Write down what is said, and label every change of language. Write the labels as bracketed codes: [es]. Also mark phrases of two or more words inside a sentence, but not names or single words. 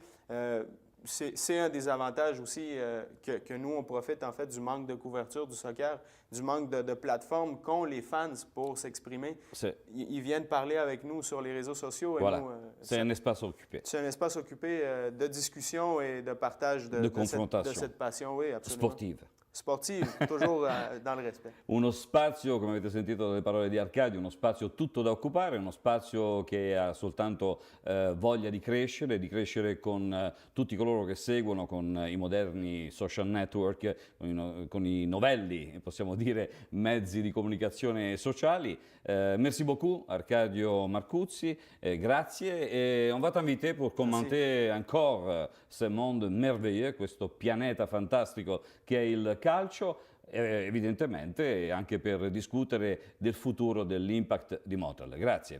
[fr] C'est un des avantages aussi que nous, on profite en fait du manque de couverture du soccer, du manque de plateformes qu'ont les fans pour s'exprimer. Ils viennent parler avec nous sur les réseaux sociaux. Et voilà, c'est un espace occupé. C'est un espace occupé de discussion et de partage de confrontation. De cette passion, oui, absolument. Sportive. sportive, toujours dans le respect. [it] Uno spazio, come avete sentito dalle parole di Arcadio, uno spazio tutto da occupare, uno spazio che ha soltanto voglia di crescere con tutti coloro che seguono, con i moderni social network, con i novelli, possiamo dire, mezzi di comunicazione sociali. [fr] Merci beaucoup Arcadio Marcuzzi, grazie et on va t'inviter pour commenter encore ce monde merveilleux, [it] questo pianeta fantastico che è il calcio, evidentemente anche per discutere del futuro dell'Impact di Motel. Grazie.